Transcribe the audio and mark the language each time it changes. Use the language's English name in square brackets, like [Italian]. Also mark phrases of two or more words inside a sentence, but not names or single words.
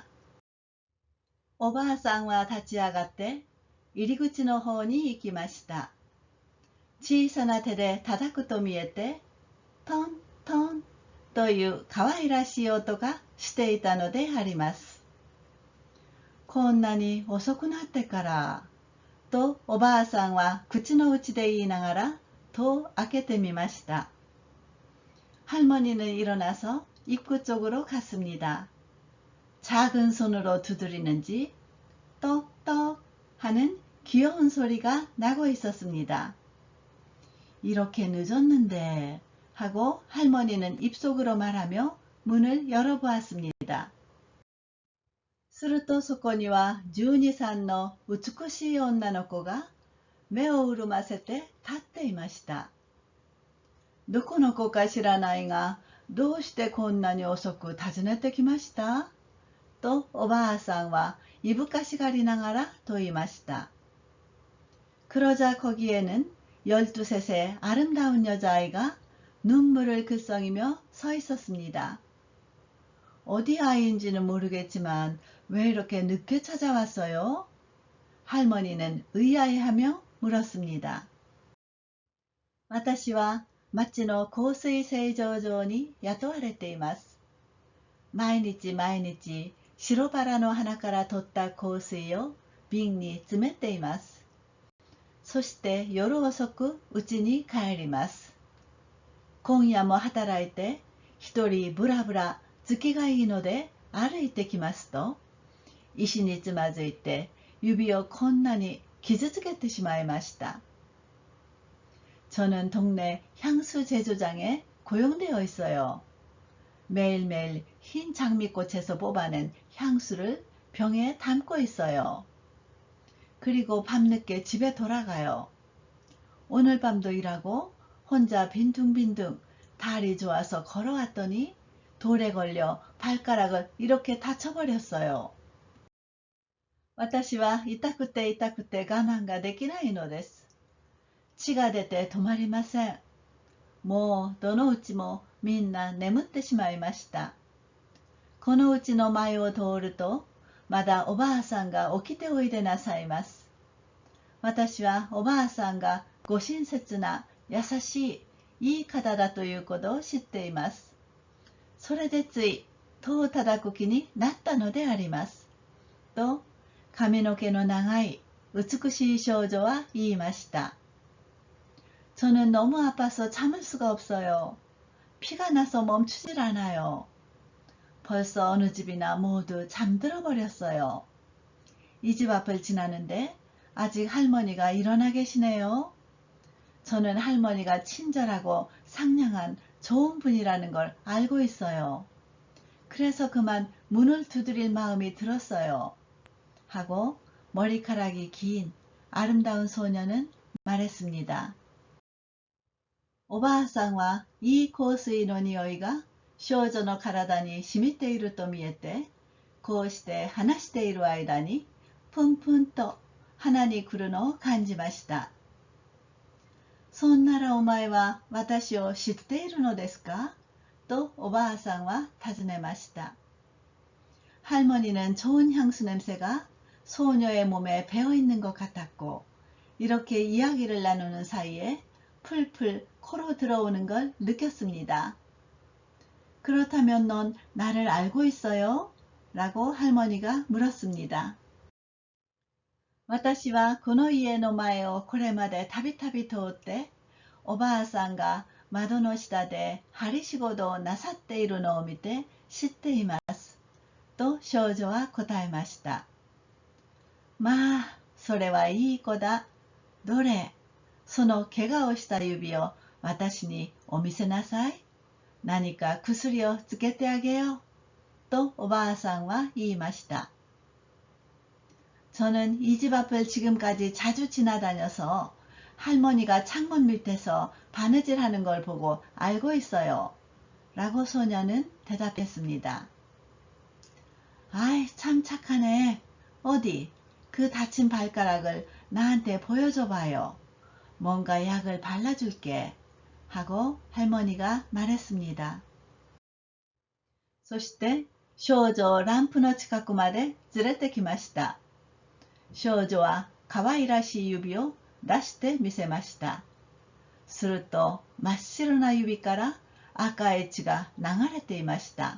[Japanese] おばあさんは立ち上がって入り口の方に行きました。小さな手で叩くと見えて、トントンという可愛らしい音がしていたのであります。こんなに遅くなってから、とおばあさんは口の内で言いながら戸を開けてみました。 [Korean] 할머니는 일어나서 입구 쪽으로 갔습니다. 작은 손으로 두드리는지 떡떡 하는 귀여운 소리가 나고 있었습니다. 이렇게 늦었는데 하고 할머니는 입속으로 말하며 문을 열어보았습니다. [Japanese] するとそこには12、3の美しい女の子が目を潤ませて立っていました。どこの子か知らないが、どうしてこんなに遅く訪ねてきましたとおばあさんはいぶかしがりながら問いました。 [Korean] 그러자 거기에는 12셋의 아름다운 여자아이가 눈물을 글썽이며 서 있었습니다. 어디 아이인지는 모르겠지만 왜 이렇게 늦게 찾아왔어요? 할머니는 의아해하며 물었습니다. [Japanese] 私は町の香水製造所に雇われています。毎日毎日白バラの花から取った香水を瓶に詰めています。そして夜遅く家に帰ります。今夜も働いて一人ブラブラ月がいいので歩いてきますと、石につまずいて指をこんなに傷つけてしまいました。 [Korean] 저는 동네 향수 제조장에 고용되어 있어요. 매일매일 흰 장미꽃에서 뽑아낸 향수를 병에 담고 있어요. 그리고 밤늦게 집에 돌아가요. 오늘 밤도 일하고 혼자 빈둥빈둥 다리 좋아서 걸어왔더니 돌에 걸려 발가락을 이렇게 다쳐버렸어요. [Japanese] 私は痛くて痛くて我慢ができないのです。血が出て止まりません。もうどのうちもみんな眠ってしまいました。このうちの前を通ると、まだおばあさんが起きておいでなさいます。私はおばあさんがご親切な優しいいい方だということを知っています。それでつい戸を叩く気になったのであります。と髪の毛の長い美しい少女は言いました。 [Korean] 저는 너무 아파서 참을 수가 없어요. 피가 나서 멈추질 않아요. 벌써 어느 집이나 모두 잠들어 버렸어요. 이 집 앞을 지나는데 아직 할머니가 일어나 계시네요. 저는 할머니가 친절하고 상냥한 좋은 분이라는 걸 알고 있어요. 그래서 그만 문을 두드릴 마음이 들었어요. 하고 머리카락이 긴 아름다운 소녀는 말했습니다. [Japanese] おばあさんは、いい香水の匂いが少女の体に染みていると見えて、こうして話している間に、ぷんぷんと鼻に来るのを感じました。そんならお前は私を知っているのですかとおばあさんは尋ねました。 [Korean] 할머니는 좋은 향수 냄새가 소녀의 몸에 배어 있는 것 같았고, 이렇게 이야기를 나누는 사이에 풀풀 코로 들어오는 걸 느꼈습니다. 그렇다면 넌 나를 알고 있어요? 라고 할머니가 물었습니다. [Japanese] 私はこの家の前をこれまでたびたび通って、おばあさんが窓の下で針仕事をなさっているのを見て知っています。と少女は答えました。まあ、それはいい子だ。どれ、その怪我をした指を私にお見せなさい。何か薬をつけてあげよう。とおばあさんは言いました。 [Korean] 저는 이 집 앞을 지금까지 자주 지나다녀서 할머니가 창문 밑에서 바느질 하는 걸 보고 알고 있어요. 라고 소녀는 대답했습니다. 아이, 참 착하네. 어디, 그 다친 발가락을 나한테 보여줘봐요. 뭔가 약을 발라줄게. 하고 할머니가 말했습니다. [Japanese] そして少女をランプの近くまで連れてきました。少女は可愛らしい指を出してみせました。すると真っ白な指から赤い血が流れていました。